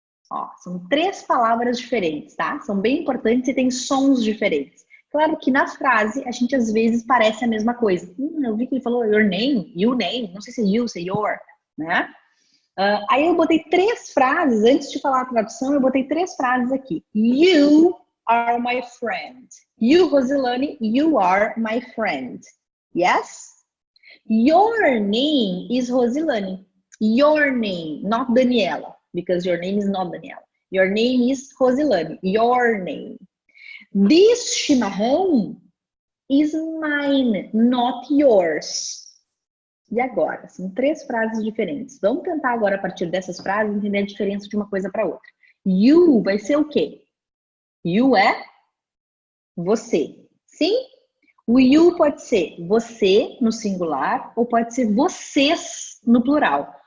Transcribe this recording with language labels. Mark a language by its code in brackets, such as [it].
[pt] Ó, são 3 palavras diferentes, tá? São bem importantes e têm sons diferentes. Claro que na frase a gente às vezes parece a mesma coisa. Eu vi que ele falou your name, you name, não sei se é you, se é your, né? Aí eu botei 3 frases, antes de falar a tradução, eu botei 3 frases aqui. [en] You are my friend. You, Rosilane, you are my friend. Yes? Your name is Rosilane. Your name, not Daniela, because your name is not Daniela. Your name is Rosilane. Your name. This chimarrão is mine, not yours. [pt] E agora? São 3 frases diferentes. Vamos tentar agora, a partir dessas frases, entender a diferença de uma coisa para outra. You vai ser o quê? You é você. Sim? O you pode ser você no singular ou pode ser vocês no plural.